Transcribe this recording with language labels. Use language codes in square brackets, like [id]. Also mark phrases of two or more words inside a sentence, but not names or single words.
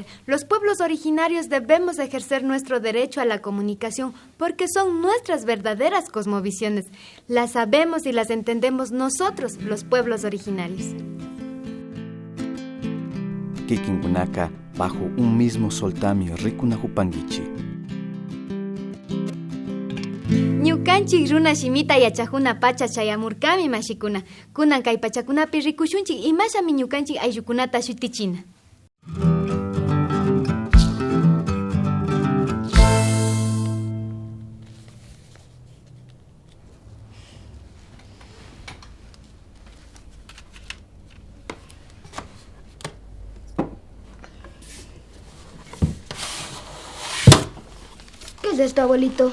[es] Los pueblos originarios debemos ejercer nuestro derecho a la comunicación porque son nuestras verdaderas cosmovisiones. Las sabemos y las entendemos nosotros, los pueblos originarios. [qu] Kikinkunaka [es] bajo un mismo [qu] soltamio rikunahupangichi. Ñukanchik runa shimita yachajuna pacha chayamurkami mashikuna. Kunan kay pachakunapi rikushunchik imashami ñukanchik ayllukunata shutichina. [es] ¿Qué es esto, abuelito?